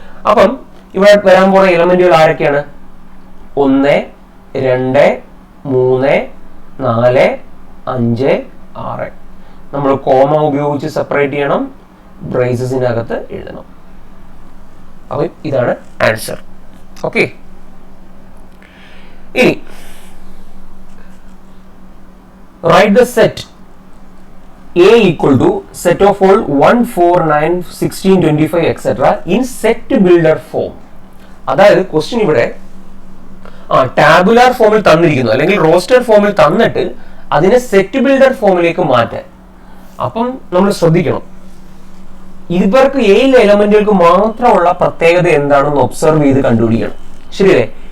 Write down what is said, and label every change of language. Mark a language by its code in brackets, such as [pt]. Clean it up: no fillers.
[ml] അപ്പം ഇവിടെ വരാൻ പോണ എലമെന്റുകൾ ആരൊക്കെയാണ്? 1, 2, 3, 4, 5, 6. നമ്മൾ കോമ ഉപയോഗിച്ച് സെപ്പറേറ്റ് ചെയ്യണം, ബ്രേസസിനകത്ത് എഴുതണം. അപ്പൊ ഇതാണ് ആൻസർ. [en] Okay, ഇനി write the set A equal to set of all 1, 4, 9, 16, 25 etc. in set builder form. [ml] അതായത് ക്വസ്റ്റ്യൻ ഇവിടെ ടാബുലാർ ഫോമിൽ തന്നിരിക്കുന്നു, അല്ലെങ്കിൽ റോസ്റ്റർ ഫോമിൽ തന്നിട്ട് അതിനെ സെറ്റ് ബിൽഡർ ഫോമിലേക്ക് മാറ്റാൻ. അപ്പം നമ്മൾ ശ്രദ്ധിക്കണം, ഇവർക്ക് ഏഴിലെ എലമെന്റുകൾക്ക് മാത്രമുള്ള പ്രത്യേകത എന്താണെന്ന് ഒബ്സർവ് ചെയ്ത് കണ്ടുപിടിക്കണം. ശരിയല്ലേ?